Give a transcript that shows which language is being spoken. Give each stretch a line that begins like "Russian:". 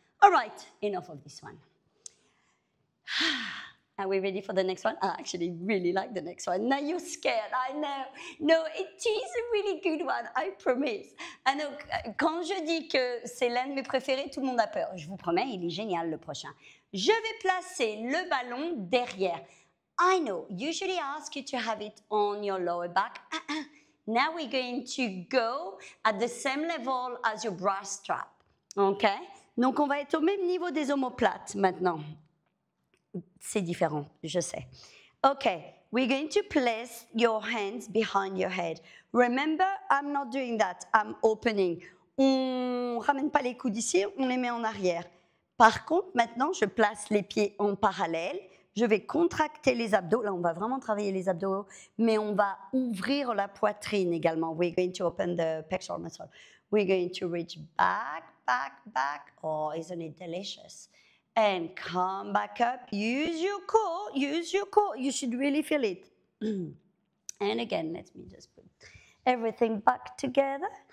English: All right, enough of this one. Are we ready for the next one? I actually really like the next one. Now you're scared, I know. No, it is a really good one, I promise.
French: Ah non, quand je dis que c'est l'un de mes préférés, tout le monde a peur. Je vous promets, il est génial le prochain. Je vais placer le ballon derrière.
English: I know, usually I ask you to have it on your lower back. Now we're going to go at the same level as your bra strap. OK?
French: Donc on va être au même niveau des omoplates maintenant. C'est différent, je sais.
English: Okay, we're going to place your hands behind your head. Remember, I'm not doing that. I'm opening.
French: On ne ramène pas les coudes ici, on les met en arrière. Par contre, maintenant, je place les pieds en parallèle. Je vais contracter les abdos. Là, on va vraiment travailler les abdos, mais on va ouvrir la poitrine également.
English: We're going to open the pectoral muscle. We're going to reach back, back, back. Oh, isn't it delicious? And come back up. Use your core. Use your core. You should really feel it. And again, let me just put everything back together.